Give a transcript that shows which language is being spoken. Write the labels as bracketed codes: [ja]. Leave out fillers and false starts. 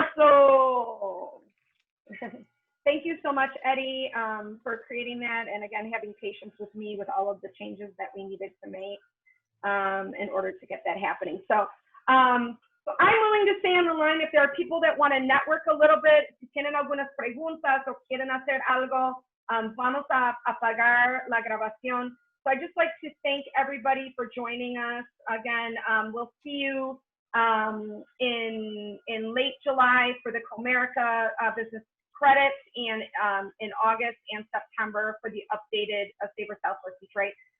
[en] Applauso. Thank you so much, Eddie, for creating that, and again, having patience with me with all of the changes that we needed to make in order to get that happening. So, I'm willing to stay on the line if there are people that want to network a little bit. [es] Si tienen algunas preguntas o quieren hacer algo, vamos a apagar la grabación. [en] So I'd just like to thank everybody for joining us. Again, we'll see you in late July for the Comerica business credits, and in August and September for the updated Savor Southwest Detroit.